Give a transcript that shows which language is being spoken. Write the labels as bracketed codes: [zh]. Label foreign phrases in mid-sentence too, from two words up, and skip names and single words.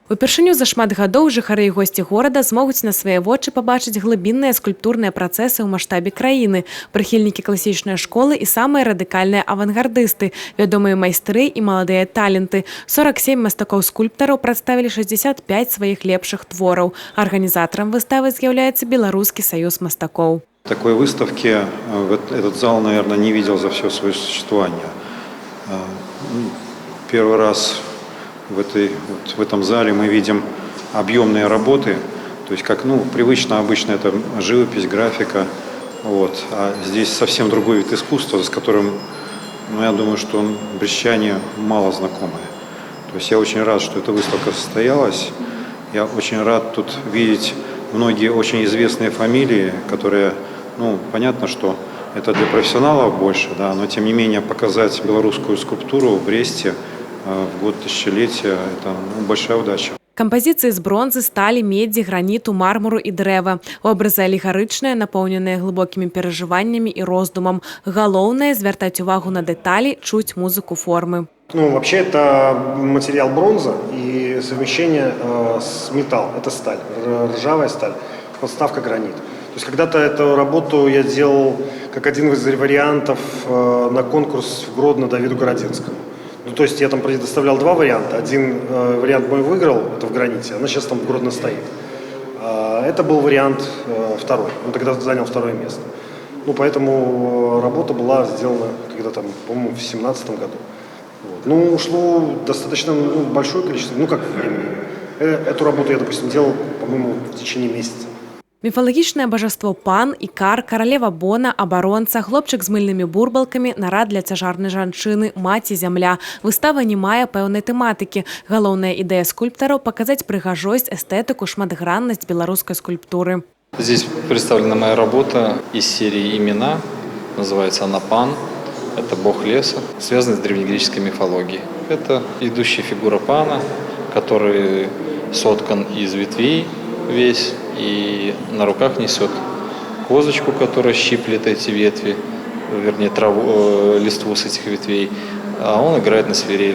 [be] Упершыню за шмат гадоў жыхары і госці горада змогуць на свае вочы пабачыць глыбінныя скульптурныя працэсы ў маштабе краіны, прыхільнікі класічнай школы і самыя радыкальныя авангардысты, вядомыя майстры і маладыя таленты. 47 мастакоў-скульптараў прадставілі 65 сваіх лепшых твораў. Арганізатарам выставы з'яўляецца Беларускі саюз мастакоў. [ru] Такой выставки этот зал, наверное, не видел за все свое существование. Первый раз в этом зале мы видим объемные работы, то есть как привычно, обычно это живопись, графика, а здесь совсем другой вид искусства, с которым, я думаю, что брестчане мало знакомы. То есть я очень рад, что эта выставка состоялась, я очень рад тут видеть многие очень известные фамилии, которые, понятно, что это для профессионалов больше, да, но тем не менее показать белорусскую скульптуру в Бресте в год тысячелетия – это большая удача. [be] Кампазіцыі з бронзы, сталі, медзі, граніту, мармуру і дрэва. Образы алегарычныя, напоўненыя глыбокімі перажываннямі і роздумам. Галоўнае – звяртаць увагу на дэталі, чуць музыку формы. [ru] Вообще это материал бронза и совмещение с металлом. Это сталь, ржавая сталь, подставка гранит. То есть когда-то эту работу я делал как один из вариантов на конкурс в Гродно Давиду Городинскому. То есть я там предоставлял два варианта. Один вариант мой выиграл, это в граните, она сейчас там в Гродно стоит. Это был вариант второй, он тогда занял второе место. Поэтому работа была сделана когда-то, по-моему, в 2017 году. Ушло достаточно большое количество, времени. Эту работу я, допустим, делал, по-моему, в течение месяца. [be] Міфалагічнае бажаство пан, ікар, каралева Бона, абаронца, хлопчык з мыльнымі бурбалкамі, нарад для цяжарнай жанчыны, маці зямля. Выстава не мае пэўнай тэматыкі. Галоўная ідэя скульптараў – показать прыгажосць, эстэтыку, шматграннасць беларускай скульптуры. [ru] Здесь представлена моя работа из серии «Имена». Называется она «Пан». Это бог леса, связанный с древнегреческой мифологией. Это идущая фигура пана, который соткан из ветвей весь и на руках несет козочку, которая щиплет эти ветви, вернее листву с этих ветвей, а он играет на свирели.